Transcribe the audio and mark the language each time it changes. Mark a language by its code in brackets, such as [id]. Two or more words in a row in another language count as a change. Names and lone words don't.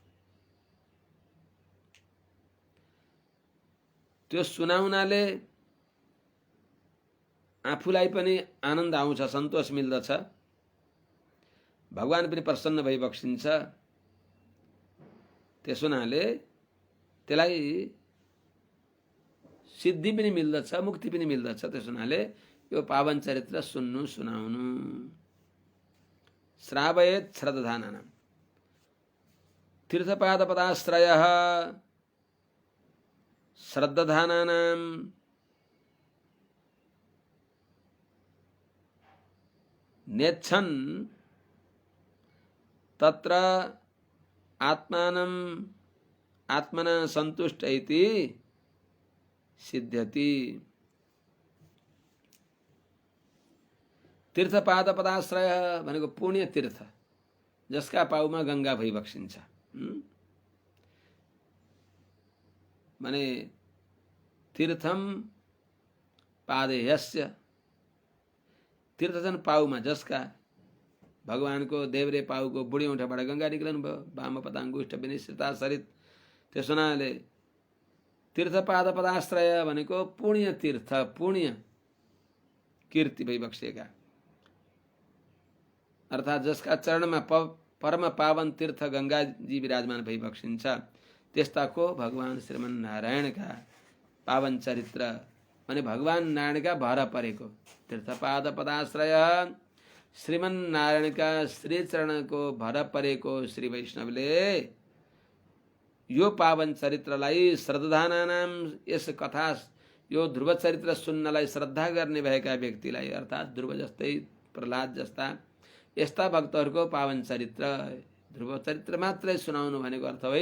[ne] त्यो सुनाउनाले आफूलाई पनि आनन्द आउँछ, सन्तोष मिल्दछ, भगवान पनि प्रसन्न भई बक्सिन्छ। त्यसो हुनाले त्यसलाई सिद्धि पनि मिल्दछ, मुक्ति पनि मिल्दछ। त्यसो हुनाले यो पावन चरित्र सुन्नु, सुनाउनु। [sa] श्रावयेत् श्रद्धानानाम् तीर्थपादपदाश्रयः श्रद्धानानाम् नेच्छन् तत्र आत्मना संतुष्ट इति सिद्ध्यति। [ne] तीर्थपादपदाश्रय भनेको पुण्य तीर्थ जसका पाउमा गंगा भइबक्सिन्छ। माने [sa] तीर्थम पादेयस्य [ne] तीर्थ छन् पाउमा जसका भगवान को देव्रे पाउ को बुढी औँठाबाट गंगा निक्लन भयो [sa] वाम पदाङ्गुष्ठ विनिश्चिता सरित। [ne] त्यसो हुनाले तीर्थपादपदाश्रय भनेको पुण्य तीर्थ पुण्य कीर्ति भइबक्सेका अर्थात जसका चरणमा परम पावन तीर्थ गंगाजी विराजमान भइबक्सिन्छ त्यस्ताको भगवान श्रीमन नारायणका पावन चरित्र माने भगवान नारायणका भर परेको तीर्थपादपदाश्रय श्रीमन नारायणका श्री चरणको भर परेको श्री वैष्णवले यो पावन चरित्रलाई श्रद्धानानाम यस कथा यो ध्रुव चरित्र सुन्नलाई श्रद्धा गर्ने भएका व्यक्तिलाई अर्थात ध्रुव जस्तै प्रहलाद जस्ता यस्ता भक्तहरूको पावन चरित्र ध्रुव चरित्र मात्रै सुनाउनु भनेको अर्थ होइन।